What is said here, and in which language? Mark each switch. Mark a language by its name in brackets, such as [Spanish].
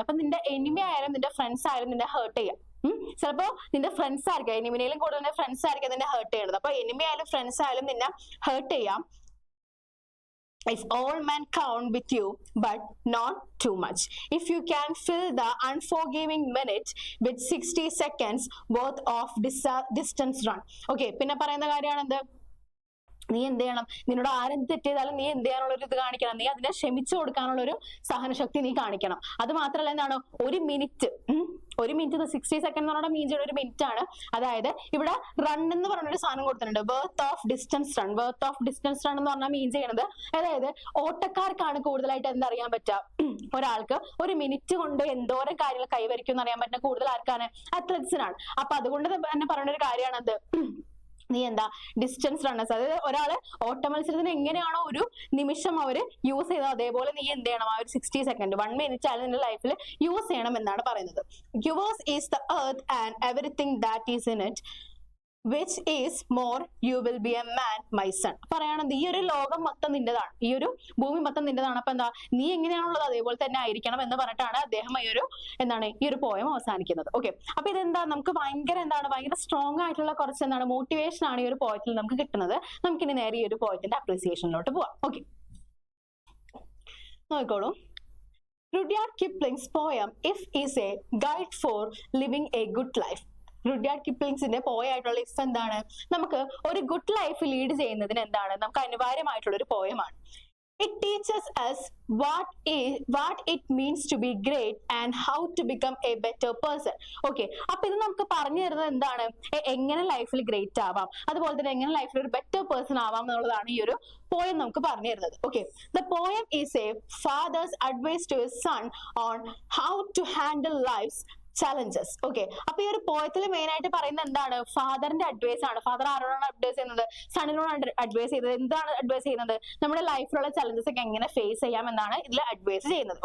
[Malayalam] അപ്പൊ നിന്റെ എനിമി ആയാലും നിന്റെ ഫ്രണ്ട്സ് ആയാലും നിന്നെ ഹേർട്ട് ചെയ്യാം. ചിലപ്പോ നിന്റെ ഫ്രണ്ട്സ് ആയിരിക്കും, എനിമിനേലും കൂടുതൽ നിന്റെ ഫ്രണ്ട്സ് ആയിരിക്കും നിന്നെ ഹേർട്ട് ചെയ്യണത്. അപ്പൊ എനിമി ആയാലും ഫ്രണ്ട്സ് ആയാലും നിന്നെ ഹേർട്ട് ചെയ്യാം. [English] If all men count with you but not too much, if you can fill the unforgiving minute with 60 seconds worth of distance run. [Malayalam] Okay, പിന്നെ പറയുന്ന കാര്യമാണെന്ത്, നീ എന്ത് ചെയ്യണം, നിന്നോട് ആരെന്ത് തെറ്റിയതാലും നീ എന്ത് ചെയ്യാനുള്ള ഒരു ഇത് കാണിക്കണം, നീ അതിനെ ക്ഷമിച്ചു കൊടുക്കാനുള്ള ഒരു സഹനശക്തി നീ കാണിക്കണം. അത് മാത്രമല്ല എന്താണ്, ഒരു മിനിറ്റ് 60 സെക്കൻഡ് എന്ന് പറഞ്ഞാൽ മീൻ ചെയ്യുന്ന ഒരു മിനിറ്റ് ആണ്. അതായത് ഇവിടെ റൺ എന്ന് പറഞ്ഞൊരു സാധനം കൊടുത്തിട്ടുണ്ട്, [English] Worth of distance run. Worth of distance run [Malayalam] എന്ന് പറഞ്ഞാൽ മീൻ ചെയ്യണത്, അതായത് ഓട്ടക്കാർക്കാണ് കൂടുതലായിട്ട് എന്തറിയാൻ പറ്റുക, ഒരാൾക്ക് ഒരു മിനിറ്റ് കൊണ്ട് എന്തോരം കാര്യങ്ങൾ കൈവരിക്കും എന്ന് അറിയാൻ പറ്റുന്ന കൂടുതൽ ആർക്കാണ്, അത്ലറ്റ്സിനാണ്. അപ്പൊ അതുകൊണ്ട് തന്നെ പറയുന്ന ഒരു കാര്യമാണ് അത്, നീ എന്താ ഡിസ്റ്റൻസ് റണ്ണേഴ്സ്, അതായത് ഒരാള് ഓട്ട മത്സരത്തിന് എങ്ങനെയാണോ ഒരു നിമിഷം അവര് യൂസ് ചെയ്തത് അതേപോലെ നീ എന്ത് ചെയ്യണം, ആ ഒരു 60 സെക്കൻഡ് 1 മിനിറ്റ് ആയാലും നിന്റെ ലൈഫിൽ യൂസ് ചെയ്യണം എന്നാണ് പറയുന്നത്. [English] Yours is the earth and everything that is in it. which is more you will be a man my son. [Malayalam] പറയണത് ഈ ഒരു ലോകം മൊത്തം നിന്റെതാണ്, ഈ ഒരു ഭൂമി മൊത്തം നിന്റെതാണ്, അപ്പൊ എന്താ നീ എങ്ങനെയാണുള്ളത് അതേപോലെ തന്നെ ആയിരിക്കണം എന്ന് പറഞ്ഞിട്ടാണ് അദ്ദേഹം ഈ ഒരു പോയം അവസാനിക്കുന്നത്. ഓക്കെ, അപ്പൊ ഇതെന്താ നമുക്ക് ഭയങ്കര സ്ട്രോങ് ആയിട്ടുള്ള കുറച്ച് മോട്ടിവേഷൻ ആണ് ഈ ഒരു പോയത്തിൽ നമുക്ക് കിട്ടുന്നത്. നമുക്കിനി നേരെ ഈ ഒരു പോയത്തിന്റെ അപ്രീസിയേഷനിലോട്ട് പോവാം. ഓക്കെ, നോക്കിക്കോളൂ. [English] Rudyard Kipling's poem If is a guide for living a good life. [Malayalam] Rudyard കിപ്ലിങ്സിന്റെ പോയമായിട്ടുള്ള if എന്താണ്, നമുക്ക് ഒരു ഗുഡ് ലൈഫ് ലീഡ് ചെയ്യുന്നതിന് എന്താണ് നമുക്ക് അനിവാര്യമായിട്ടുള്ള ഒരു പോയമാണ്. [English] It teaches us what it means to be great and how to become a better person. [Malayalam] Okay, അപ്പൊ ഇത് നമുക്ക് പറഞ്ഞു തരുന്നത് എന്താണ്, എങ്ങനെ ലൈഫിൽ ഗ്രേറ്റ് ആവാം, അതുപോലെ തന്നെ എങ്ങനെ ലൈഫിൽ ഒരു ബെറ്റർ പേഴ്സൺ ആവാം എന്നുള്ളതാണ് ഈ ഒരു പോയം നമുക്ക് പറഞ്ഞു തരുന്നത്. [English] Okay, the poem is a father's advice to his son on how to handle life's challenges. [Malayalam] Okay, അപ്പൊ ഈ ഒരു പോയത്തിൽ മെയിൻ ആയിട്ട് പറയുന്നത് എന്താണ്, ഫാദറിന്റെ അഡ്വൈസ് ആണ്. ഫാദർ ആരോടാണ് അഡ്വൈസ് ചെയ്യുന്നത്, സണ്ണിനോടാണ് അഡ്വൈസ് ചെയ്യുന്നത്. എന്താണ് അഡ്വൈസ് ചെയ്യുന്നത്, നമ്മുടെ ലൈഫിലുള്ള ചലഞ്ചസ് ഒക്കെ എങ്ങനെ ഫേസ് ചെയ്യാം എന്നാണ് ഇതിൽ അഡ്വൈസ് ചെയ്യുന്നത്.